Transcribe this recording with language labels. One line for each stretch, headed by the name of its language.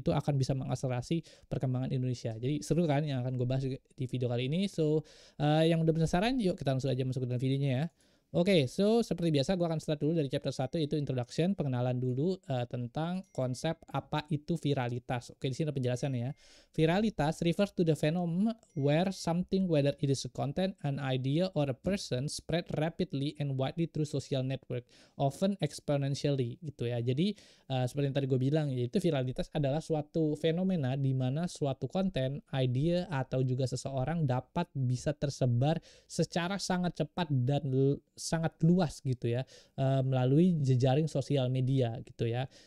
Indonesian: Itu akan bisa mengakselerasi perkembangan Indonesia. Jadi seru kan yang akan gue bahas di video kali ini. So yang udah penasaran, yuk kita langsung aja masuk ke dalam videonya ya. Oke, so seperti biasa gue akan start dulu dari chapter 1, yaitu introduction, pengenalan dulu tentang konsep apa itu viralitas. Oke, di sini ada penjelasannya ya.
English: Viralitas refers to the phenomenon where something, whether it is a content, an idea, or a person, spread rapidly and widely through social network, often exponentially
Indonesian: gitu ya. Jadi seperti yang tadi gue bilang, yaitu viralitas adalah suatu fenomena di mana suatu konten, idea, atau juga seseorang dapat bisa tersebar secara sangat cepat dan sangat luas gitu ya, melalui jejaring sosial media gitu ya.